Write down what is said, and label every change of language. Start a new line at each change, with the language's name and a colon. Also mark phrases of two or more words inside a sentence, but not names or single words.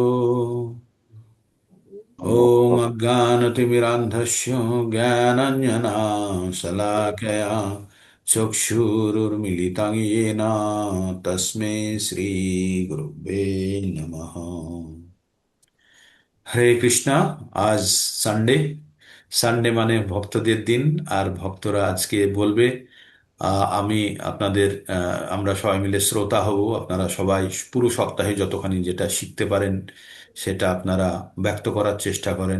Sanskrit: नमो ॐ अज्ञानतिमिरान्धस्य ज्ञानाञ्जनशलाकया चक्षुरुर्मिलितं येन तस्मै श्रीगुरुवे नमः।
Bangla: হরে কৃষ্ণা। আজ সানডে। সানডে মানে ভক্তদের দিন। আর ভক্তরা আজকে বলবে, আমি আপনাদের, আমরা সবাই মিলে শ্রোতা হব। আপনারা সবাই পুরো সপ্তাহে যতখানি যেটা শিখতে পারেন সেটা আপনারা ব্যক্ত করার চেষ্টা করেন।